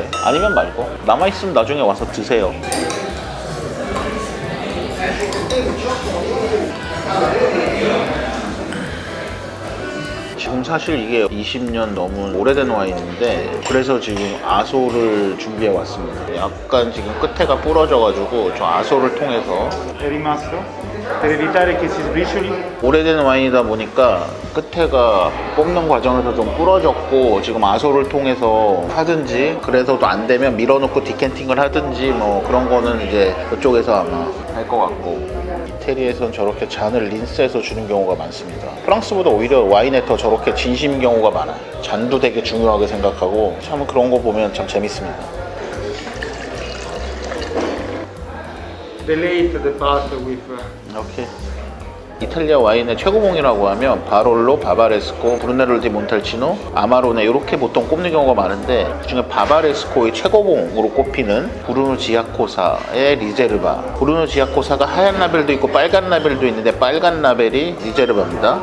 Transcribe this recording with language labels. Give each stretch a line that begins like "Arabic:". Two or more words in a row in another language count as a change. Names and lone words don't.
Korean: 아니면 말고 남아있으면 나중에 와서 드세요. 지금 사실 이게 20년 넘은 오래된 와인인데 그래서 지금 아소를 준비해 왔습니다. 약간 지금 끝에가 부러져가지고 저 아소를 통해서
Italian: È rimasto per evitare che si sbricioli.
Korean: 오래된 와인이다 보니까 끝에가 뽑는 과정에서 좀 부러졌고 지금 아소를 통해서 하든지 그래서도 안 되면 밀어놓고 디캔팅을 하든지 뭐 그런 거는 이제 그쪽에서 아마 할 것 같고 이태리에선 저렇게 잔을 린스해서 주는 경우가 많습니다. 프랑스보다 오히려 와인에 더 저렇게 진심인 경우가 많아요. 잔도 되게 중요하게 생각하고 참 그런 거 보면 참 재밌습니다.
English: Delete the part with.
Korean: 오케이. 이탈리아 와인의 최고봉이라고 하면 바롤로, 바바레스코, 브루넬로 디 몬탈치노, 아마로네 이렇게 보통 꼽는 경우가 많은데 그중에 바바레스코의 최고봉으로 꼽히는 브루노 지아코사의 리제르바. 브루노 지아코사가 하얀 라벨도 있고 빨간 라벨도 있는데 빨간 라벨이 리제르바입니다.